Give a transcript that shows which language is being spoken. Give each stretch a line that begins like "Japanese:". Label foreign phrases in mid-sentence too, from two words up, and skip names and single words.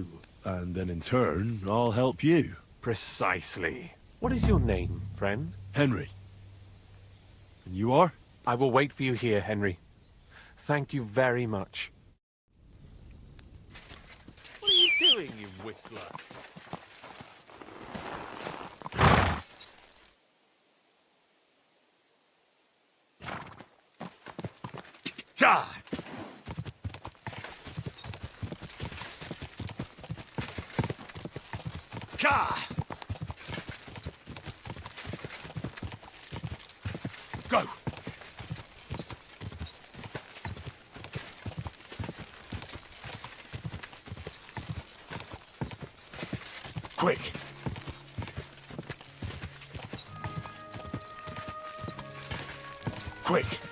English: And then in turn, I'll help you. Precisely. What is your name, friend? Henry. And you are? I will wait for you here, Henry. Thank you very much. What are you doing, you whistler? Ka! Ka! Go! Quick! Quick!